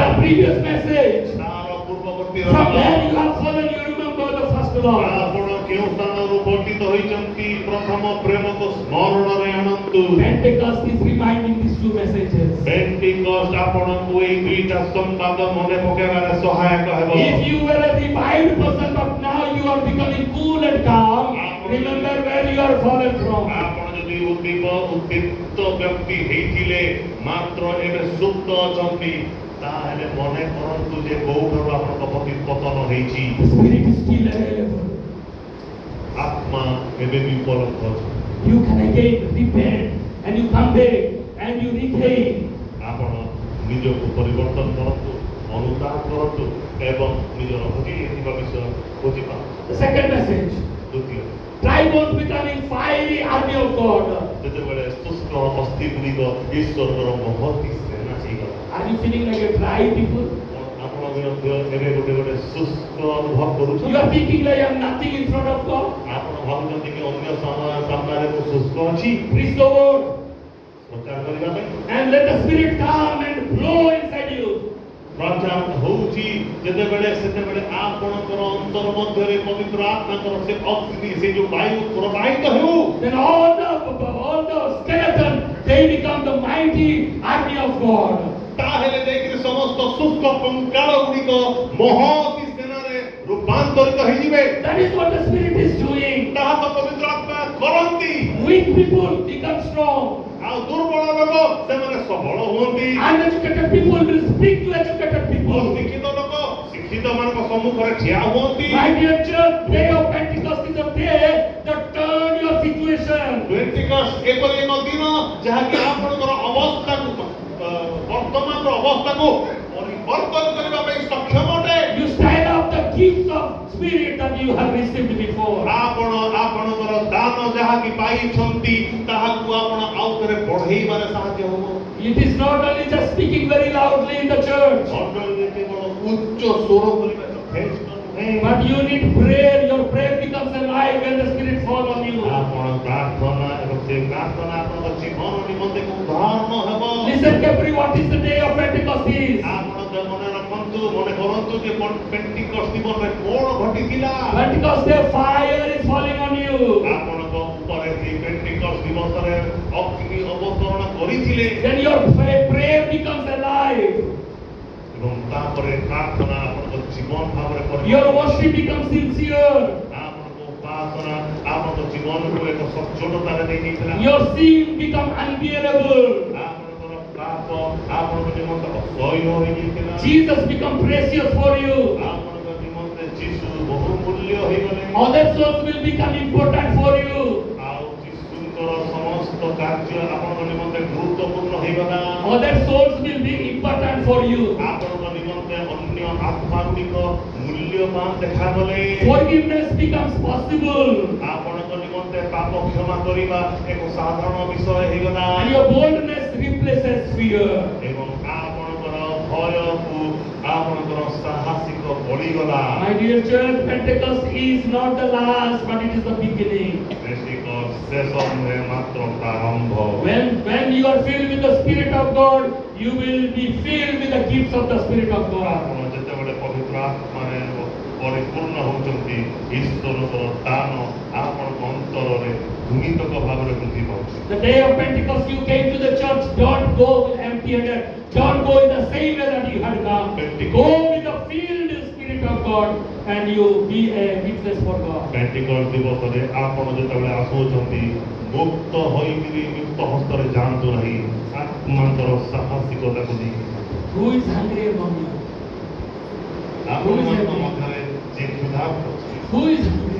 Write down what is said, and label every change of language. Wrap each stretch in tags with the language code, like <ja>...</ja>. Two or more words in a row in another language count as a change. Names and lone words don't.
<en>The previous message.</en> <or>ତାର ପୂର୍ବବର୍ତ୍ତୀ</or> <en>From where you have fallen, you remember the first love.</en> <or>ଆପଣ କେଉଁ ସ୍ଥାନରୁ ପତିତ ହୋଇଛନ୍ତି ପ୍ରଥମ ପ୍ରେମକୁ ସ୍ମରଣରେ ଆଣନ୍ତୁ।</or> <en>Pentecost is reminding these two messages.</en> <or>ପେଣ୍ଟିକଷ୍ଟ ଆପଣଙ୍କୁ ଏଇ ଦୁଇଟା ସମ୍ବାଦ ମନେ ପକାଇବାରେ ସହାୟକ ହେବ।</or> <en>If you were a revived person, but now you are becoming cool and calm, remember where you are fallen from.</en> <or>ଆପଣ ଯଦି ଉଦ୍ଦୀପ୍ତ ବ୍ୟକ୍ତି ହେଇଥିଲେ ମାତ୍ର ଏବେ ସୁପ୍ତ ଅଛନ୍ତି, ତାହେଲେ ମନେ କରନ୍ତୁ ଯେ କୋଉଠାରୁ ଆପଣଙ୍କ ପ୍ରତି ପତନ ହେଇଛି।</or> <en>The Spirit is still available.</en> <or>ଆତ୍ମା ଏବେ ବି ଉପଲବ୍ଧ ଅଛି।</or> <en>You can again repent and you come back and you regain.</en> <or>ଆପଣ ନିଜକୁ ପରିବର୍ତ୍ତନ କରନ୍ତୁ, ଅନୁତାପ କରନ୍ତୁ ଏବଂ ନିଜର ହଜି ଯାଇଥିବା ବିଷୟ ବୁଝିପାରନ୍ତୁ।</or> <en>The second message.</en> <or>ଦ୍ୱିତୀୟ,</or> <en>Dry bones becoming fiery army of God.</en> <or>ଯେତେବେଳେ ଶୁଷ୍କ ଅସ୍ଥି ଗୁଡ଼ିକ ଈଶ୍ୱରଙ୍କର ମହତୀ ସେନା ହେଇଗଲା।</or> <en>Are you feeling like a dry people?</en> <or>ଆପଣ ମଧ୍ୟ ଏବେ ଗୋଟେ ଶୁଷ୍କ ଅନୁଭବ</or> <en>You</en> <or>କରୁଛନ୍ତି।</or> <en>are thinking like I am nothing in front of God.</en> <or>ଆପଣ ଭାବୁଛନ୍ତି କି ଅନ୍ୟ ସାମ୍ନାରେ ମୁଁ ଶୁଷ୍କ ଅଛି</or> <en>Praise the Lord.</en> <or>ପ୍ରଚାର କରିବା ପାଇଁ।</or> <en>And let the Spirit come and blow inside you.</en> <or>ପ୍ରଚାର ହଉଛି ଯେତେବେଳେ ସେତେବେଳେ ଆପଣଙ୍କର ଅନ୍ତର ମଧ୍ୟରେ ପବିତ୍ର ଆତ୍ମାଙ୍କର ସେ ଅଗ୍ନି, ସେ ଯୋଉ ବାୟୁ ପ୍ରବାହିତ ହେଉ।</or> <en>Then all the skeleton, they become the mighty army of God.</en> <or>ତାହେଲେ ଯାଇକିରି ସମସ୍ତ ଶୁଷ୍କ କଙ୍କାଳ ଗୁଡ଼ିକ ମହତୀ ସେନାରେ ରୂପାନ୍ତରିତ ହେଇଯିବେ।</or> <en>That is what the Spirit is doing.</en> <or>ତାହା ତ ପବିତ୍ର ଆତ୍ମା କରନ୍ତି।</or> <en>Weak people become strong.</en> <or>ଆଉ ଦୁର୍ବଳ ଲୋକ ସେମାନେ ସବଳ ହୁଅନ୍ତି।</or> <en>Uneducated people will speak to educated people.</en> <or>ଅଶିକ୍ଷିତ ଲୋକ ଶିକ୍ଷିତ ମାନଙ୍କ ସମ୍ମୁଖରେ ଠିଆ ହୁଅନ୍ତି।</or> <en>My dear church, day of Pentecost is a day that turn your situation.</en> <or>ପେଣ୍ଟିକଷ୍ଟ ଏପରି ଏକ ଦିନ ଯାହାକି ଆପଣଙ୍କର ଅବସ୍ଥାକୁ ବର୍ତ୍ତମାନର ଅବସ୍ଥାକୁ ପରିବର୍ତ୍ତନ କରିବା ପାଇଁ ସକ୍ଷମ ଅଟେ।</or> <en>You stand up the gifts of Spirit that you have received before.</en> <or>ଆପଣ ଆପଣଙ୍କର ଦାନ ଯାହାକି ପାଇଛନ୍ତି ତାହାକୁ ଆପଣ ଆଉ ଥରେ ବଢେଇବାରେ ସାହାଯ୍ୟ ହେବ।</or> <en>It is not only just speaking very loudly in the church,</en> <or>ମଣ୍ଡଳୀରେ କେବଳ ଉଚ୍ଚ ସ୍ୱର କରିବା ଯଥେଷ୍ଟ ନୁହେଁ।</or> <en>but you need prayer. Your prayer becomes alive when the Spirit falls on you.</en> <or>ଆପଣ ପ୍ରାର୍ଥନା ଏବଂ ସେ ପ୍ରାର୍ଥନା ଆପଣଙ୍କ ଜୀବନ ନିମନ୍ତେ ଏକ ଉଦାହରଣ ହେବ।</or> <en>Listen carefully, what is the day of Pentecost is?</en> <or>ଆପଣ ମନେ ରଖନ୍ତୁ, ମନେ କରନ୍ତୁ ଯେ ପେଣ୍ଟିକଷ୍ଟ ଦିବସରେ କଣ ଘଟିଥିଲା।</or> <en>Pentecost day, fire is falling on you.</en> <or>ଆପଣଙ୍କ ଉପରେ ସେ ପେଣ୍ଟିକଷ୍ଟ ଦିବସରେ ଅଗ୍ନି ଅବତରଣ କରିଥିଲେ</or> <en>Then your prayer becomes alive.</en> <or>ଏବଂ ତାପରେ ପ୍ରାର୍ଥନା ଆପଣଙ୍କ ଜୀବନ ଭାବରେ</or> <en>Your worship becomes sincere.</en> <or>ଆପଣଙ୍କ ଉପାସନା ଆପଣଙ୍କ ଜୀବନକୁ ଏକ ସଚ୍ଚୋଟତାରେ ନେଇଯାଇଥିଲା।</or> <en>Your sin become unbearable.</en> <or>ଆପଣଙ୍କର ପାପ ଆପଣଙ୍କ ନିମନ୍ତେ ଅସହ୍ୟ ହୋଇଯାଇଥିଲା।</or> <en>Jesus become precious for you.</en> <or>ଆପଣଙ୍କ ନିମନ୍ତେ ଯୀଶୁ ବହୁମୂଲ୍ୟ ହୋଇଗଲେ।</or> <en>Other souls will become important for you.</en> <or>ଆଉ ଯୀଶୁଙ୍କର ସମସ୍ତ କାର୍ଯ୍ୟ ଆପଣଙ୍କ ନିମନ୍ତେ ଗୁରୁତ୍ୱପୂର୍ଣ୍ଣ ହୋଇଗଲା।</or> <en>Other souls will be important for you.</en> <or>ଆପଣଙ୍କ ନିମନ୍ତେ ଅନ୍ୟ ଆତ୍ମା ଗୁଡ଼ିକ ମୂଲ୍ୟବାନ ଦେଖାଗଲେ।</or> <en>Forgiveness becomes possible.</en> <or>ଆପଣଙ୍କ ନିମନ୍ତେ ପାପ କ୍ଷମା କରିବା ଏକ ସାଧାରଣ ବିଷୟ ହୋଇଗଲା।</or> <en>And your boldness replaces fear.</en> <or>ଏବଂ ଆପଣଙ୍କର ଭୟକୁ ଆପଣଙ୍କର ସାହସିକ ବଳିଗଲା।</or> <en>My dear church, Pentecost is not the last, but it is the beginning.</en> <or>ପେଣ୍ଟିକଷ୍ଟ ଶେଷ ନୁହେଁ ମାତ୍ର ପ୍ରାରମ୍ଭ।</or> <en>When you are filled with the Spirit of God, you will be filled with the gifts of the Spirit of God.</en> <or>ଆପଣ ଯେତେବେଳେ ପବିତ୍ର ଆତ୍ମାରେ ପରିପୂର୍ଣ୍ଣ ହେଉଛନ୍ତି, ଈଶ୍ୱରଙ୍କର ଦାନ ଆପଣଙ୍କ ଅନ୍ତରରେ ଭୂମିତକ ଭାବରେ ବୃଦ୍ଧି ପାଉଛି।</or> <en>The day of Pentecost, you came to the church. Don't go empty-handed. Don't go in the same way that you had come. Go with the filled Spirit of God, and you be a witness for God.</en> <or>ପେଣ୍ଟିକଷ୍ଟ ଦିବସରେ ଆପଣ ଯେତେବେଳେ ଆସୁଛନ୍ତି, ମୁକ୍ତ ହୋଇକିରି ମୁକ୍ତ ହସ୍ତରେ ଯାଆନ୍ତୁ ନାହିଁ, ଆତ୍ମାଙ୍କର ସାହସିକତାକୁ ନେଇ।</or> <en>Who is hungry among you?</en> <or>ଆପଣମାନଙ୍କ ମଧ୍ୟରେ ଯେ କ୍ଷୁଧାର୍ତ ଅଛି,</or> <en>Who is hungry?</en>